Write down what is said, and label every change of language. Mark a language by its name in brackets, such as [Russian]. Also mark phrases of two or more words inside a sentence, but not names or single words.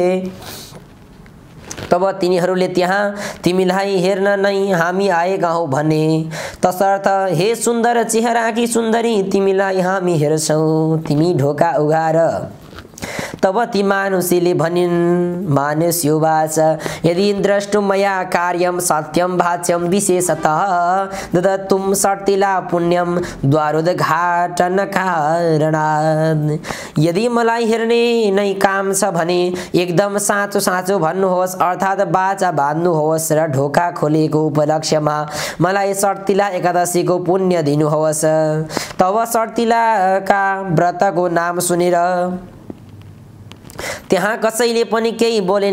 [Nepali] तब तिनीहरूले त्यहाँ तिमीलाई हेर्न नै हामी आएका हौ भने, तसर्थ हे सुन्दर चेहराकी सुन्दरी, तिमीलाई हामी हेर्छौँ, तिमी ढोका उघार। तब ती मानुषीले भनिन्, [Sanskrit] मानुष्योवाच, यदि द्रष्टुं मया कार्यं सत्यं भाष्यं विशेषतः ददत्तुं सर्तिला पुण्यं द्वारोद्घाटन कारणात्। [Nepali] यदि मलाई हेर्ने नै काम छ भने एकदम साँचो साँचो भन्नुहोस्, अर्थात् बाचा बाँध्नुहोस् र ढोका खोलेको उपलक्ष्यमा मलाई सर्तिला एकादशीको पुण्य दिनुहोस्। तब सर्तिलाका व्रतको नाम सुनेर त्यहाँ कसैले पनि केही बोलेन।